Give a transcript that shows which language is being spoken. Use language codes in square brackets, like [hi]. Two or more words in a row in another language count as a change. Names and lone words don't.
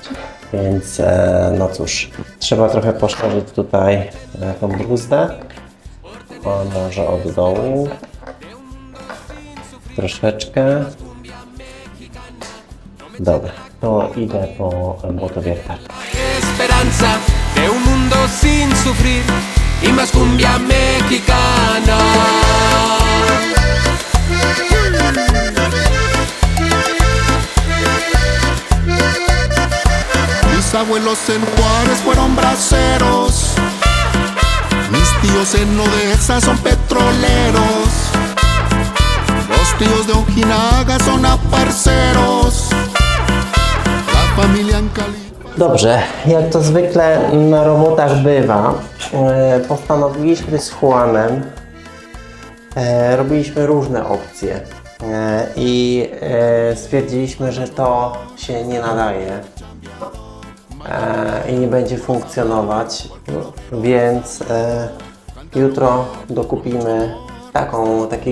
[pl] Więc no cóż, trzeba trochę poszerzyć tutaj tą bruzdę. O, może od dołu. Troszeczkę. Dobra, to idę po motowiertarkę. [es] Esperanza de un mundo sin sufrir y más cumbia mexicana. Mis abuelos en Juárez fueron braceros, mis tíos en Odessa son petroleros, los tíos de Ojinaga son aparceros, la familia en Cali. [pl] Dobrze, jak to zwykle na robotach bywa, postanowiliśmy z Juanem, robiliśmy różne opcje i stwierdziliśmy, że to się nie nadaje i nie będzie funkcjonować, więc jutro dokupimy takiej